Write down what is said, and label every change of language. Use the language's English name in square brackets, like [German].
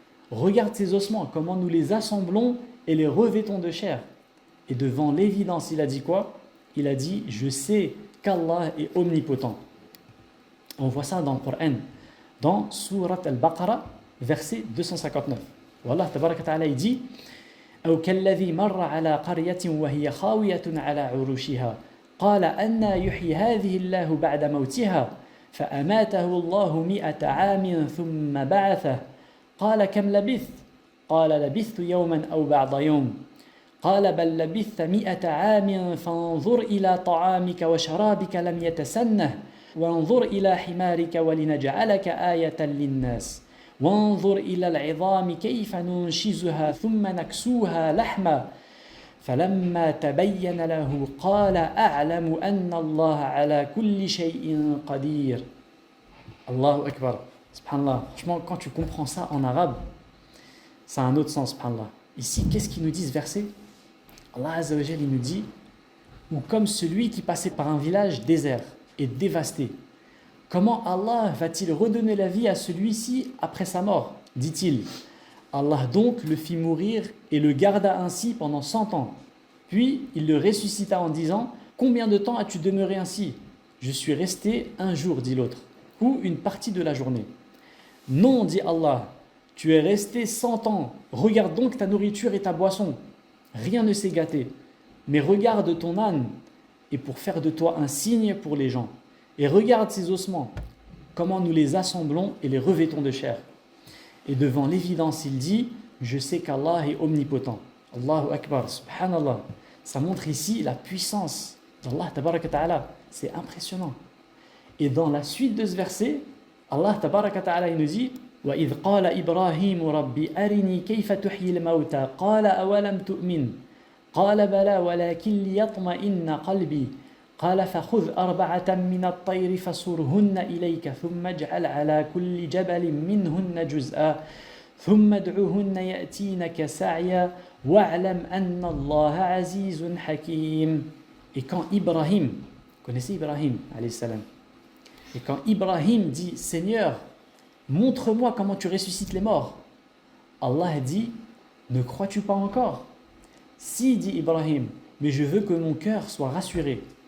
[French] Regarde ces ossements, comment nous les assemblons et les revêtons de chair. Et devant l'évidence, il a dit quoi? Il a dit, je sais qu'Allah est omnipotent. On voit ça dans le Coran, dans Surat al-Baqarah, verset 259. [Arabic] Wallah tabaraka ta'ala [French] il dit [Arabic] أو كالذي مر على قرية وهي خاوية على عروشها قال أنى يحيي هذه الله بعد موتها فأماته الله 100 عام ثم بعثه قال كم لبثت قال لبثت يوما أو بعض يوم قال بل لبثت 100 عام فانظر إلى طعامك وشرابك لم يتسنه وانظر إلى حمارك ولنجعلك آية للناس وانظر إلى العظام كيف ننشزها ثم نكسوها لحما فلما تبين له قال أعلم أن الله على كل شيء قدير. Allahu Akbar. Subhanallah. [French] Franchement, quand tu comprends ça en arabe, ça a un autre sens, subhanallah. Ici, qu'est-ce qu'il nous dit ce verset? Allah Azza wa Jal, il nous dit, ou comme celui qui passait par un village désert et dévasté. Comment Allah va-t-il redonner la vie à celui-ci après sa mort? Dit-il. Allah donc le fit mourir et le garda ainsi pendant 100 ans. Puis il le ressuscita en disant: combien de temps as-tu demeuré ainsi? Je suis resté un jour, dit l'autre, ou une partie de la journée. Non, dit Allah, tu es resté 100 ans. Regarde donc ta nourriture et ta boisson. Rien ne s'est gâté. Mais regarde ton âne, et pour faire de toi un signe pour les gens. Et regarde ses ossements, comment nous les assemblons et les revêtons de chair. Et devant l'évidence, il dit: je sais qu'Allah est omnipotent. Allahu Akbar, subhanallah. Ça montre ici la puissance d'Allah tabaraka ta'ala. C'est impressionnant. Et dans la suite de ce verset, Allah tabaraka ta'ala il nous dit: [Arabic] وَإِذْ قَالَ إِبْرَاهِيمُ رَبِّ أَرِنِي كَيْفَ تُحْيِي الْمَوْتَى قَالَ أَوَلَمْ تُؤْمِنْ قَالَ بَلَى وَلَكِنْ لِيَطْمَئِنَّ قَلْبِي قال فخذ 4 من الطير فصرهن إليك ثم اجعل على كل جبل منهن جزءا ثم ادعوهن يأتينك سعيا واعلم أن الله عزيز حكيم. [French] Et quand Ibrahim, connaissez Ibrahim alayhi salam, et quand Ibrahim dit: Seigneur, montre-moi comment tu ressuscites les morts, Allah dit: ne crois-tu pas encore? Si, dit Ibrahim, mais je veux que mon cœur soit rassuré.